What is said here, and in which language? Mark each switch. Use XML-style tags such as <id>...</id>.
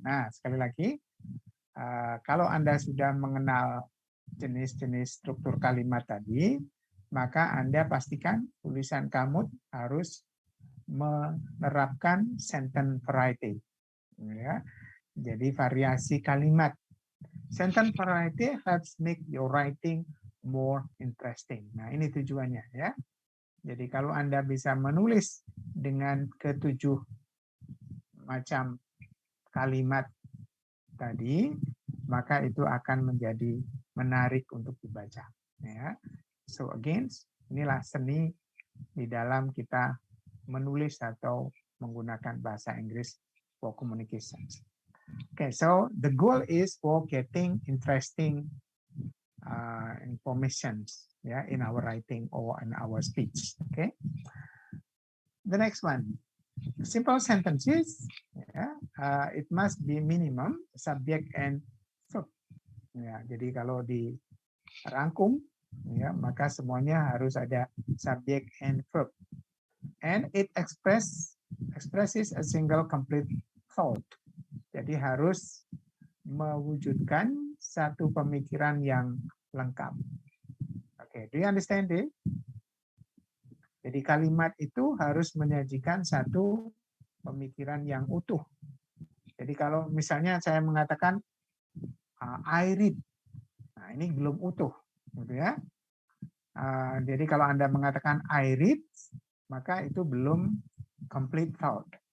<id>Nah, sekali lagi, kalau Anda sudah mengenal jenis-jenis struktur kalimat tadi, maka Anda pastikan tulisan kamu harus menerapkan sentence variety. Ya. Jadi variasi kalimat.</id> <en>Sentence variety helps make your writing more interesting.</en> <id>Nah, ini tujuannya, ya. Jadi kalau Anda bisa menulis dengan ke-7 macam kalimat tadi, maka itu akan menjadi menarik untuk dibaca. Ya.</id> <en>So again,</en> <id>inilah seni di dalam kita menulis atau menggunakan bahasa Inggris</id> <en>for communication. Okay, so the goal is for getting interesting information, yeah, in our writing or in our speech. Okay. The next one, simple sentences. Yeah, it must be minimum subject and verb.</en> <id>Ya, jadi kalau dirangkum, ya, maka semuanya harus ada</id> <en>subject and verb. And it expresses a single complete thought.</en> <id>Jadi harus mewujudkan satu pemikiran yang lengkap.</id> <en>Oke, do you understand it?</en> <id>Jadi kalimat itu harus menyajikan satu pemikiran yang utuh. Jadi kalau misalnya saya mengatakan</id> <en>I read,</en> <id>nah ini belum utuh, gitu ya. Jadi kalau Anda mengatakan</id> <en>I read,</en> <id>maka itu belum</id> <en>complete thought.</en>